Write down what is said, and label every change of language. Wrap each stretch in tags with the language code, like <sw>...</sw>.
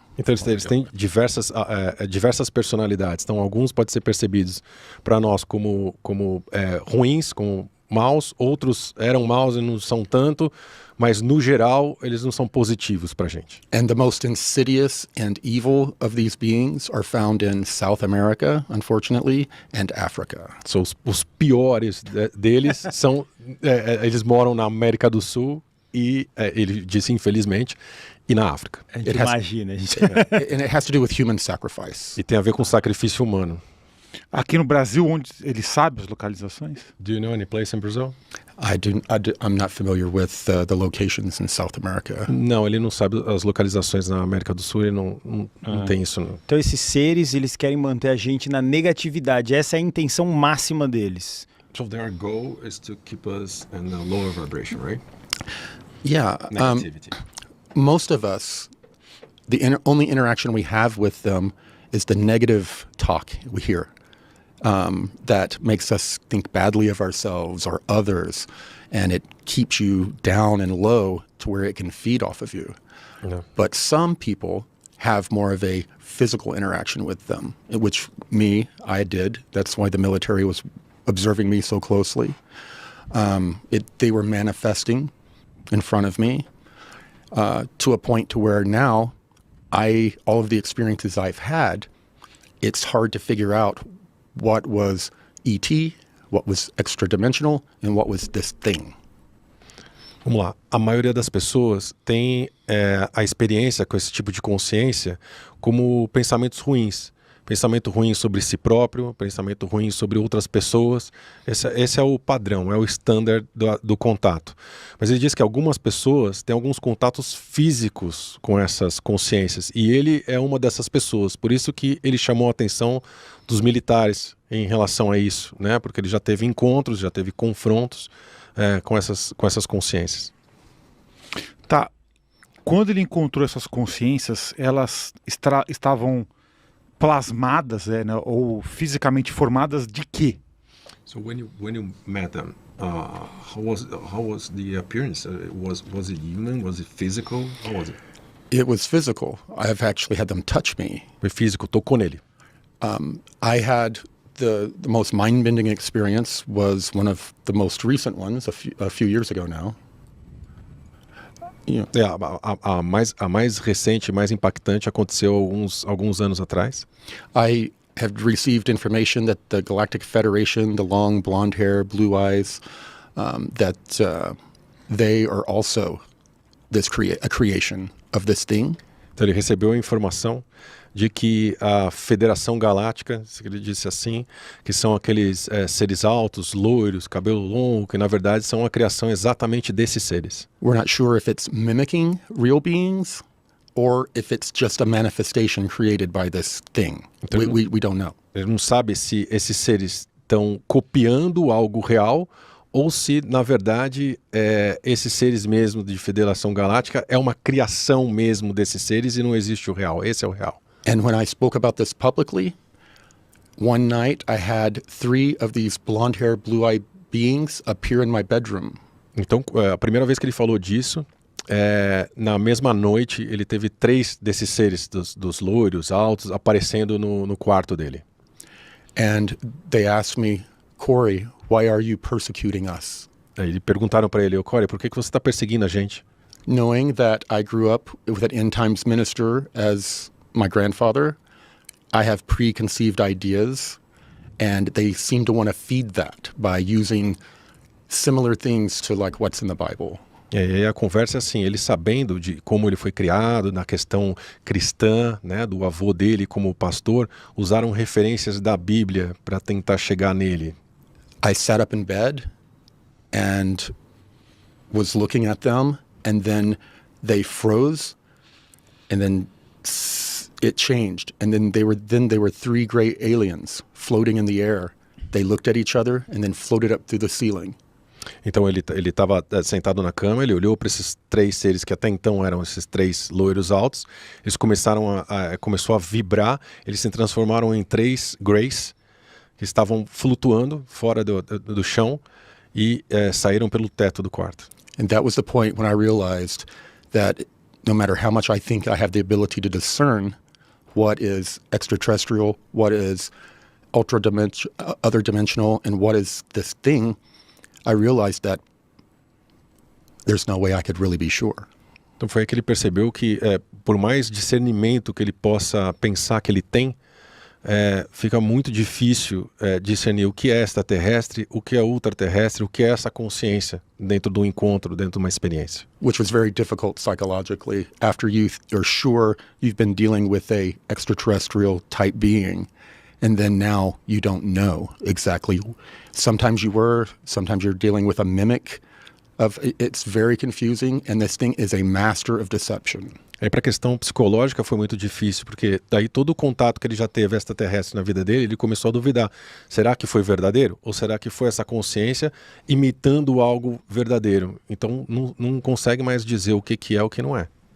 <pt>Então eles têm diversas personalidades. Então alguns podem ser percebidos para nós como ruins, como maus. Outros eram maus e não são tanto, mas no geral eles não são positivos para a gente.</pt> <en>And the most insidious and evil of these beings are found in South America, unfortunately, and Africa.</en> <pt>So, os piores deles são eles moram na América do Sul e ele disse infelizmente e na África. A gente imagina,</pt> <en>and it has to do with human sacrifice.</en> <pt>E tem a ver com sacrifício humano. Aqui no Brasil, onde ele sabe as localizações?</pt> <en>Do you know any place in Brazil? I'm not familiar with the locations in South America.</en> <pt>Não, ele não sabe as localizações na América do Sul, ele não tem isso. Não. Então esses seres, eles querem manter a gente na negatividade, essa é a intenção máxima deles.</pt> <en>So their goal is to keep us in a lower vibration, right? Yeah. Negativity. Most of us, the only interaction we have with them is the negative talk we hear. That makes us think badly of ourselves or others, and it keeps you down and low to where it can feed off of you. No. But some people have more of a physical interaction with them, which I did. That's why the military was observing me so closely. They were manifesting in front of me to a point to where now all of the experiences I've had, it's hard to figure out what was ET, what was extra-dimensional, and what was this thing.</en> <pt>Vamos lá. A maioria das pessoas tem a experiência com esse tipo de consciência como pensamentos ruins. Pensamento ruim sobre si próprio, pensamento ruim sobre outras pessoas. Esse é o padrão, é o standard do contato. Mas ele diz que algumas pessoas têm alguns contatos físicos com essas consciências. E ele é uma dessas pessoas. Por isso que ele chamou a atenção dos militares em relação a isso, né? Porque ele já teve encontros, já teve confrontos com essas consciências. Tá. Quando ele encontrou essas consciências, elas estavam plasmadas, né, ou fisicamente formadas de quê?</pt> <en>So when you met them, how was the appearance? Was it human? Was it physical? How was it? It was physical. I've actually had them touch me.</en> <pt>Foi físico, tocou nele.</pt> <en>I had the most mind-bending experience was one of the most recent ones a few years ago now. Yeah.</en> <pt>A mais recente, mais impactante aconteceu alguns anos atrás.</pt> <en>I have received information that the Galactic Federation, the long blonde hair, blue eyes, that they are also a creation of this thing.</en> <pt>Então ele recebeu a informação de que a Federação Galáctica, se ele disse assim, que são aqueles seres altos, loiros, cabelo longo, que na verdade são a criação exatamente desses seres.</pt> <en>We're not sure if it's mimicking real beings or if it's just a manifestation created by this thing.</en> <pt>Então,</pt> <en>we don't know.</en> <pt>Ele não sabe se esses seres estão copiando algo real ou se, na verdade, esses seres mesmo de Federação Galáctica é uma criação mesmo desses seres e não existe o real. Esse é o real.</pt> <en>And when I spoke about this publicly, one night I had 3 of these blonde-haired, blue-eyed beings appear in my bedroom.</en> <pt>Então, a primeira vez que ele falou disso, na mesma noite, ele teve 3 desses seres, dos loiros, altos, aparecendo no quarto dele.</pt> <en>And they asked me, Corey, why are you persecuting us?</en> <pt>Aí perguntaram para ele, Corey, por que você está perseguindo a gente?</pt> <en>Knowing that I grew up with an end times minister as my grandfather, I have preconceived ideas, and they seem to want to feed that by using similar things to like what's in the Bible.</en> <pt>E aí a conversa é assim, ele sabendo de como ele foi criado, na questão cristã, né, do avô dele como pastor, usaram referências da Bíblia para tentar chegar nele.</pt> <en>I sat up in bed and was looking at them, and then they froze, and then it changed, and then they were 3 gray aliens floating in the air. They looked at each other and then floated up through the ceiling.</en> <pt>Então ele estava sentado na cama, ele olhou para esses 3 seres que até então eram esses 3 loiros altos, eles começou a vibrar, eles se transformaram em 3 grays que estavam flutuando fora do chão e saíram pelo teto do quarto.</pt> <en>And that was the point when I realized that no matter how much I think I have the ability to discern what is extraterrestrial, what is other dimensional, and what is this thing, I realized that there's no way I could really be sure.</en> <pt>Então foi aí que ele percebeu que por mais discernimento que ele possa pensar que ele tem, fica muito difícil discernir o que é extraterrestre, o que é ultraterrestre, o que é essa consciência dentro do encontro, dentro de uma experiência.</pt> <en>Which was very difficult psychologically after you're sure you've been dealing with a extraterrestrial type being, and then now you don't know exactly. Sometimes sometimes you're dealing with a mimic. It's very confusing, and this thing is a master of deception.</en> <pt>Aí para a questão psicológica foi muito difícil, porque daí todo o contato que ele já teve extraterrestre na vida dele, ele começou a duvidar. Será que foi verdadeiro? Ou será que foi essa consciência imitando algo verdadeiro? Então não consegue mais dizer o que é o que não é.</pt>